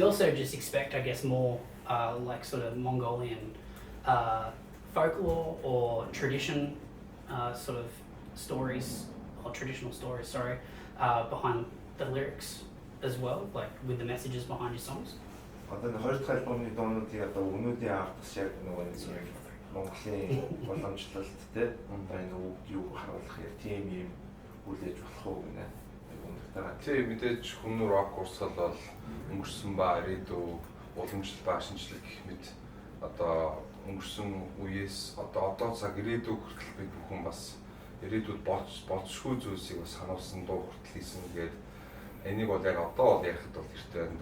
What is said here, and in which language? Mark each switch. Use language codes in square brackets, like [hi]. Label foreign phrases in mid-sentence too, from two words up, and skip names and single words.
[en] we also just expect, I guess, more like sort of Mongolian folklore or tradition sort of stories, or traditional stories, sorry, behind the lyrics as well, like with the messages behind your songs? [mn] Одоо энэ хоёр дахь альбомны дуунуудын одоо өнөөдрийн авах яг нөгөө нэг Монголын боломжлолт те одоо энэ үг юу харуулах яг тийм юм хүлээж болох уу гэнэ. Тийм мэдээж хүмүүр рок урсгал бол өнгөрсөн ба ирээдүй уламжлал ба шинжлэх гэх мэт одоо өнгөрсөн үеэс одоо цаг ирээдүй хүртэл бид бүхэн бас ирээдүйд болцшгүй зүйлсийг бас сануулсан дуу хүртэл хийсэн тэгээд энийг бол яг одоо бол ярихад бол хэрэгтэй байна.